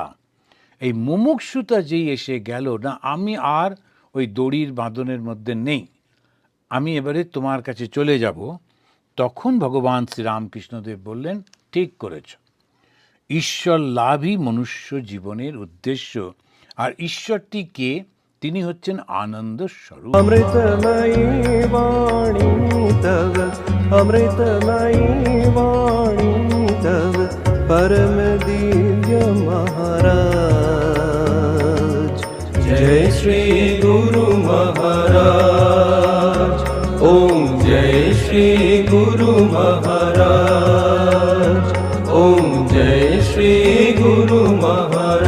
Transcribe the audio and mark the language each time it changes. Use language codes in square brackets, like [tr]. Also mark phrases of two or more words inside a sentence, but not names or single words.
[bn] এই মুমুক্ষুতা যেই এসে গেল, না আমি আর ওই দড়ির বাঁধনের মধ্যে নেই, আমি এবারে তোমার কাছে চলে যাব, তখন ভগবান শ্রীরামকৃষ্ণদেব বললেন, ঠিক করেছ, ঈশ্বর লাভই মনুষ্য জীবনের উদ্দেশ্য। আর ঈশ্বরটি কে? তিনি হচ্ছেন আনন্দ স্বরূপ। অমৃতময়ী বাণী তব, অমৃতময়ী বাণী তব, [hi] परम दिव्य महाराज। जय श्री गुरु महाराज, ओम जय श्री गुरु महाराज, ओम जय श्री गुरु महाराज।